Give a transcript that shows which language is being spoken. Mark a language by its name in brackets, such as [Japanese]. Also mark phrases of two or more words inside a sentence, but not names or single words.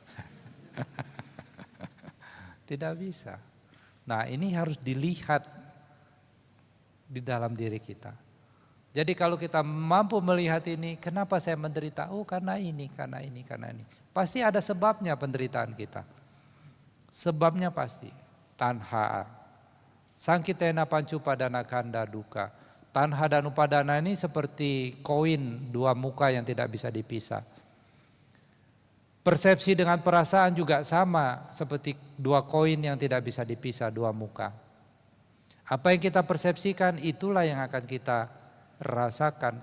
[Indonesian] Tidak bisa. Nah, ini harus dilihat di dalam diri kita. Jadi kalau kita mampu melihat ini, kenapa saya menderita? Oh, karena ini. Pasti ada sebabnya penderitaan kita. Sebabnya pasti. Tanha. [Pali] Sangkitena pancu padana kanda duka. [Indonesian] Tanha dan upadana ini seperti koin dua muka yang tidak bisa dipisah. Persepsi dengan perasaan juga sama seperti dua koin yang tidak bisa dipisah, dua muka. Apa yang kita persepsikan itulah yang akan kita rasakan.